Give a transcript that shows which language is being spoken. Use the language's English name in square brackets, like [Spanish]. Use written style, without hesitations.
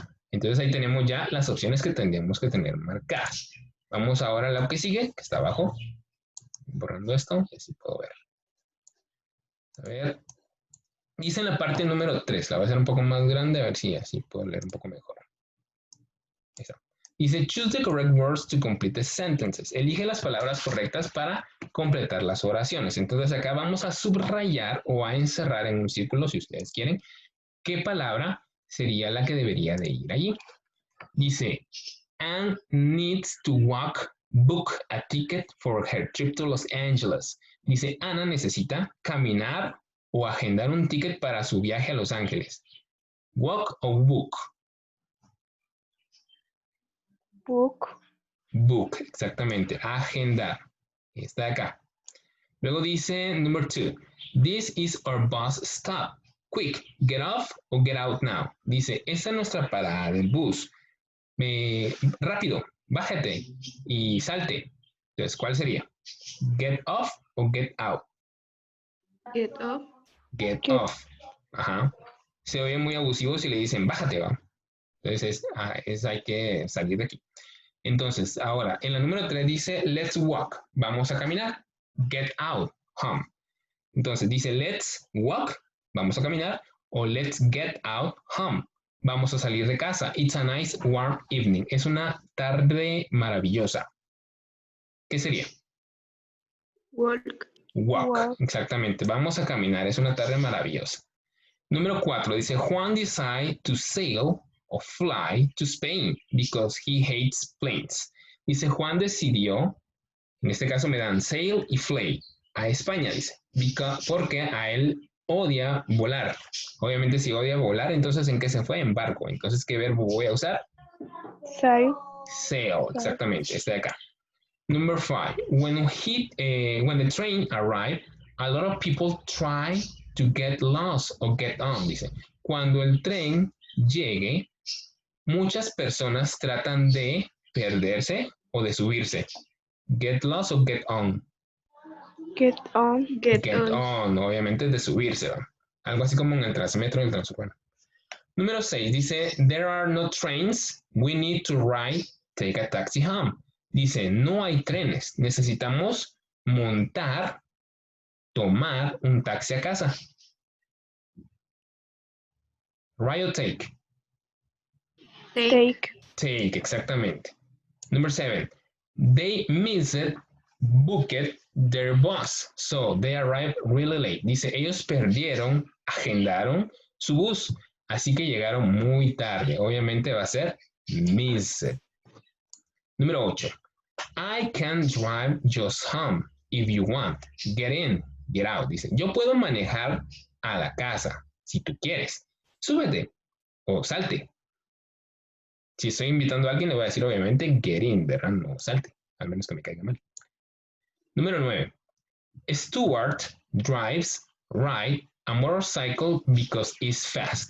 [Spanish] Entonces ahí tenemos ya las opciones que tendríamos que tener marcadas. Vamos ahora a lo que sigue, que está abajo. Borrando esto y así puedo ver. A ver. Dice en la parte número 3, la voy a hacer un poco más grande, a ver si así puedo leer un poco mejor. Ahí está. [English] Dice, choose the correct words to complete the sentences. [Spanish] Elige las palabras correctas para completar las oraciones. Entonces acá vamos a subrayar o a encerrar en un círculo, si ustedes quieren, qué palabra sería la que debería de ir allí. [English] Dice, Anne needs to book a ticket for her trip to Los Angeles. [Spanish] Dice, Ana necesita caminar o agendar un ticket para su viaje a Los Ángeles. [English] Walk o book. Book. [Spanish] Book, exactamente. Agendar. Está acá. Luego dice, [English] number 2. This is our bus stop. Quick, get off or get out now. [Spanish] Dice, esta es nuestra parada del bus. Rápido, bájate y salte. Entonces, ¿cuál sería? [English] Get off o get out. Get off. Get off. Ajá. [Spanish] Se oye muy abusivo si le dicen, bájate, va. Entonces, hay que salir de aquí. Entonces, ahora, en la número 3 dice, [English] let's walk. [Spanish] Vamos a caminar. [English] Get out, home. [Spanish] Entonces, dice, [English] let's walk. [Spanish] Vamos a caminar. O [English] let's get out, home. [Spanish] Vamos a salir de casa. [English] It's a nice warm evening. [Spanish] Es una tarde maravillosa. ¿Qué sería? [English] Walk. [Spanish] Walk. Exactamente. Vamos a caminar. Es una tarde maravillosa. Número 4 dice, [English] Juan decided to sail o fly to Spain because he hates planes. [Spanish] Dice, Juan decidió, en este caso me dan sail y fly, a España, dice, porque a él odia volar. Obviamente si odia volar, entonces ¿en qué se fue? En barco. Entonces, ¿qué verbo voy a usar? [English] Sail. [Spanish] Sail, exactamente, este de acá. [English] Number 5, when the train arrived, a lot of people try to get lost or get on, dice. [Spanish] Cuando el tren llegue, muchas personas tratan de perderse o de subirse. [English] Get lost o get on. Get on. Get Get on. [Spanish] on, obviamente de subirse, ¿va? Algo así como en el Transmetro y el Transurbano. [English] Número 6 dice, there are no trains, we need to ride, take a taxi home. [Spanish] Dice, no hay trenes, necesitamos tomar un taxi a casa. [English] Ride or take? Take. [Spanish] Take, exactamente. [English] Number 7, they booked their bus, so they arrived really late. [Spanish] Dice, ellos agendaron su bus, así que llegaron muy tarde. Obviamente va a ser missed. Número 8, [English] I can drive just home if you want. Get in, get out. [Spanish] Dice, yo puedo manejar a la casa si tú quieres. Súbete o salte. Si estoy invitando a alguien, le voy a decir obviamente get in, ¿verdad? No salte, al menos que me caiga mal. Número 9. [English] Stuart ride a motorcycle because it's fast.